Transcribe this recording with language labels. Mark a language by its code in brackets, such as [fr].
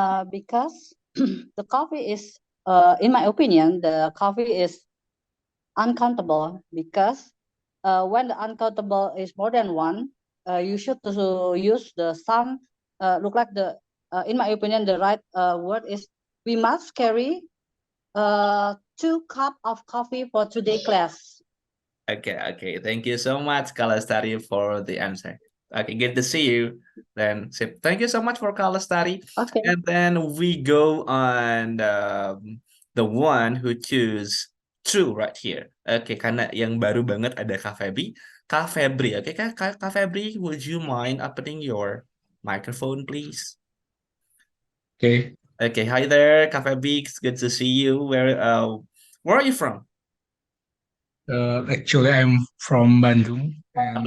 [en] because the coffee is, in my opinion, the coffee is uncountable because when the uncountable is more than one, you should to use the some, look like in my opinion, the right word is we must carry 2 cup of coffee for today class. Okay. Thank you so much, Kalastari, for the answer. Okay, good to see you. Then, sip. Thank you so much for Kalastari. Okay. And then we go on the one who choose true right here. [id] Oke, karena yang baru banget ada Kak Febri. [en] Kak Febri, oke, Kak Febri, would you mind opening your microphone, please? Okay. Okay, hi there, Kak Febri. It's good to see you. Where are you from? Actually, I'm from Bandung, and